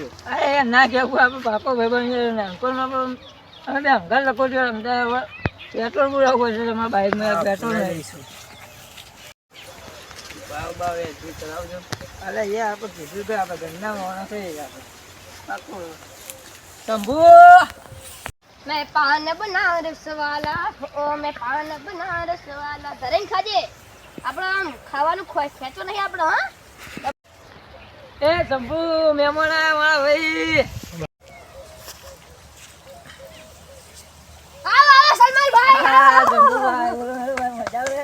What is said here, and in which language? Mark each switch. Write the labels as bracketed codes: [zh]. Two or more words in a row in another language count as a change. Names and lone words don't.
[gu] અરે ના કેવું, આપણે પાકો ભાઈબંધ છે. નાનપણમાં અમે બે અંગાર લોકો છો. અમદાવાદ પેટ્રોલ પુરાવવું પડશે તમારા બાઇકમાં. પેટ્રોલ લઈશું. બાવ ચલાવજો. અરે એ આપણે કીધું કે આપણે ઘરના માણસ છે. પાકો શંભુ, [hi] मैं पान बनारस वाला, ओ मैं पान बनारस वाला. [gu] ધરેન ખાજે. આપણે આમ ખાવાનું ખેંચો નહીં આપણે. હા એ શંભુ, મહેમાન આયા મારા ભાઈ. આવો સલમાન ભાઈ. હા શંભુ ભાઈ, બોલો ભાઈ, મજા આવે?